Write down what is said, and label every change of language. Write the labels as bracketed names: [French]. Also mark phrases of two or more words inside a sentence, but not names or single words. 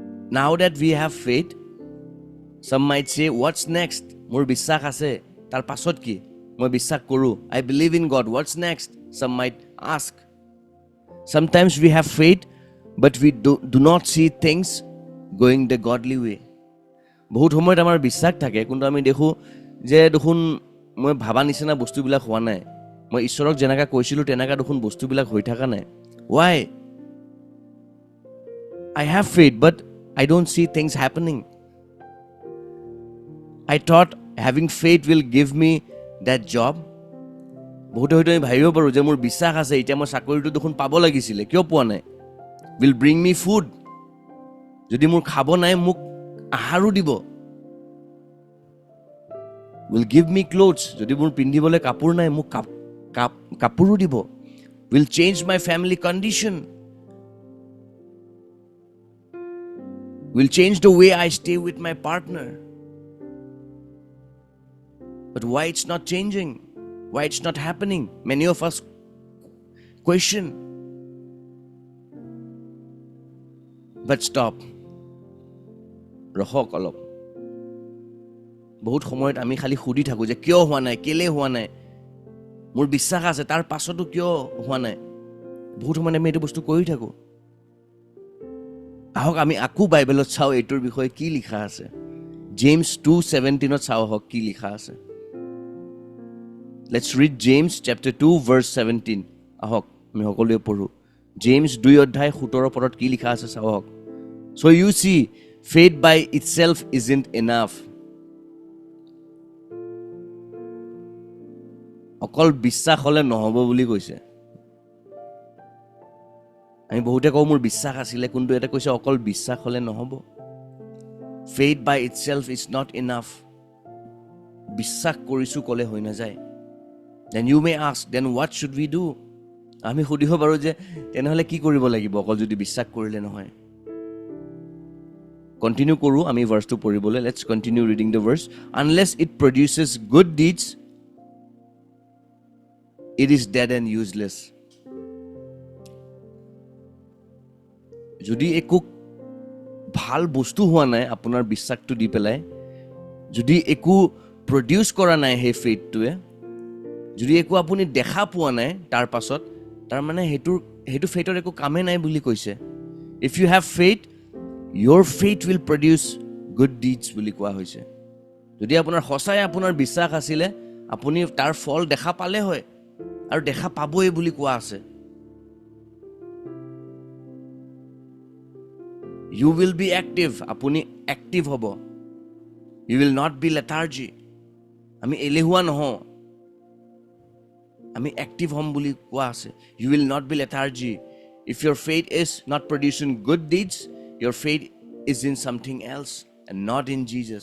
[English] Now that we have faith, some might say, what's next? [Assamese] মোৰ বিশ্বাস আছে, তাৰ পাছত কি? মই বিশ্বাস কৰোঁ. [English] I believe in God. What's next? Some might ask. Sometimes we have faith, but we do not see things going the godly way. [Assamese] বহুত সময়ত আমাৰ বিশ্বাস থাকে, কিন্তু আমি দেখো যে দেখোন মই ভাবা নিচিনা বস্তুবিলাক হোৱা নাই, মই ঈশ্বৰক যেনেকা কৈছিলোঁ তেনেকা দেখোন বস্তুবিলাক হৈ থকা নাই. [English] Why? I have faith, but I don't see things happening. I thought having faith will give me that job. [Assamese] বহুতে হয়তো আমি ভাবিব পাৰোঁ যে মোৰ বিশ্বাস আছে, এতিয়া মই চাকৰিটো দেখোন পাব লাগিছিলে, কিয় পোৱা নাই? [English] Will bring me food. [Assamese] যদি মোৰ খাব নাই, মোক আহাৰো দিব. [English] Will give me clothes. [Assamese] যদি মোৰ পিন্ধিবলৈ কাপোৰ নাই, মোক কাপোৰো দিব. [English] Will change my family condition. Will change the way I stay with my partner. But why it's not changing? Why it's not happening? Many of us question. But stop. [Assamese] ৰখক অলপ. বহুত সময়ত আমি খালি সুধি থাকোঁ যে কিয় হোৱা নাই, কেলে হোৱা নাই, মোৰ বিশ্বাস আছে তাৰ পাছতো কিয় হোৱা নাই. বহুত সময়ত আমি এইটো বস্তু কৰি থাকোঁ. আহক আমি আকৌ বাইবেলত চাওঁ এইটোৰ বিষয়ে কি লিখা আছে. James 2:17 চাওঁ আহক কি লিখা আছে. [English] Let's read James chapter 2 verse 17. [Assamese] আহক আমি সকলোৱে পঢ়ো. James 2:17 কি লিখা আছে চাওঁ আহক. [English] So you see, faith by itself isn't enough. [Assamese] অকল বিশ্বাস হলে নহব বুলি কৈছে. আমি বহুতে কওঁ মোৰ বিশ্বাস আছিলে, কিন্তু এটা কৈছে অকল বিশ্বাস হলে নহব. [English] Faith by itself is not enough. [Assamese] বিশ্বাস কৰিছো কলে হৈ নাযায়. [English] Then you may ask, then what should we do? [Assamese] আমি সুধিব পাৰো যে তেনেহলে কি কৰিব লাগিব অকল যদি বিশ্বাস কৰিলে নহয়. Continue কৰো আমি ভাৰ্সটো পঢ়িবলৈ. [English] Let's continue reading the verse. Unless it produces good deeds, it is dead and useless. [Assamese] যদি একো ভাল বস্তু হোৱা নাই আপোনাৰ বিশ্বাসটো দি পেলাই, যদি একো প্ৰডিউচ কৰা নাই সেই ফেইথটোৱে, যদি একো আপুনি দেখা পোৱা নাই তাৰ পাছত, তাৰ মানে সেইটো ফেইথৰ একো কামে নাই বুলি কৈছে. [English] If you have faith, your faith will produce good deeds [Assamese] বুলি কোৱা হৈছে. যদি আপোনাৰ সঁচাই আপোনাৰ বিশ্বাস আছিলে, আপুনি তাৰ ফল দেখা পালে হয় আৰু দেখা পাবই বুলি কোৱা আছে. [English] You will be active. [Assamese] আপুনি active হ'ব. [English] You will not be lethargy. [Assamese] আমি এলেহুৱা নহওঁ, আমি active হ'ম বুলি কোৱা আছে. [English] You will not be lethargy. If your faith is not producing good deeds, your faith is in something else and not in Jesus.